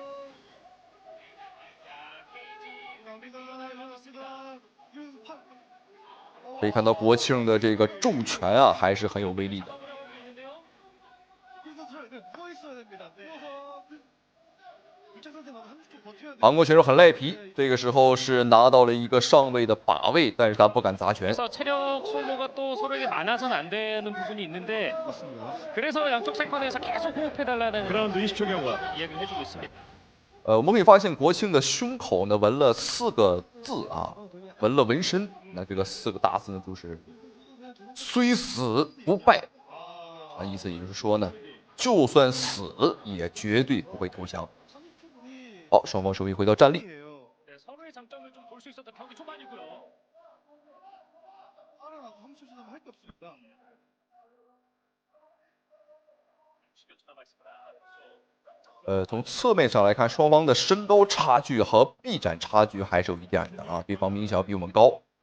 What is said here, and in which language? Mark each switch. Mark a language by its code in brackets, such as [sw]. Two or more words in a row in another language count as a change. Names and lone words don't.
[zh] 可以看到国庆的这个重拳啊，还是很有威力的。韩国选手很赖皮，这个时候是拿到了一个上位的把位，但是他不敢砸拳。 [ko] 체력소모가 많아서는 안 되는 부분이 있는데 그래서 양쪽 세컨에서 계속 호흡해달라는 그라운드 20초 경과 이야기를 해주고 있습니다. [zh] 我们可以发现国庆的胸口呢纹了4个字啊，纹了纹身。那这个4个大字呢，就是“虽死不败”啊，意思也就是说呢，就算死也绝对不会投降。好，双方首位回到站立。 [ko] 서로의 장점을 좀 볼 수 있었던 경기 초반이고요. [zh] 从侧面上来看，双方的身高差距和臂展差距还是有一点的啊，对方明显要比我们高。